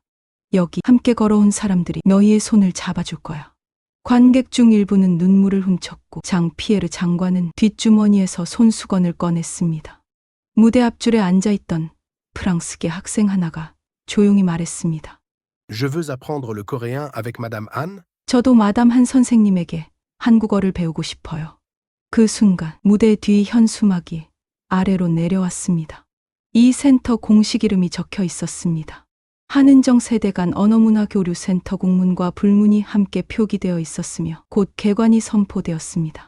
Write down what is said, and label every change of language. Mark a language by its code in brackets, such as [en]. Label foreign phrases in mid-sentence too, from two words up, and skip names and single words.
[ko] 여기 함께 걸어온 사람들이 너희의 손을 잡아줄 거야. 관객 중 일부는 눈물을 훔쳤고 장피에르 장관은 뒷주머니에서 손수건을 꺼냈습니다. 무대 앞줄에 앉아있던 프랑스계 학생 하나가 조용히 말했습니다. [fr] Je veux apprendre le coréen avec Madame Anne. [ko] 저도 마담 한 선생님에게 한국어를 배우고 싶어요. 그 순간 무대 뒤 현수막이 아래로 내려왔습니다. 이 센터 공식 이름이 적혀 있었습니다. 한은정 세대간 언어문화교류센터 국문과 불문이 함께 표기되어 있었으며 곧 개관이 선포되었습니다.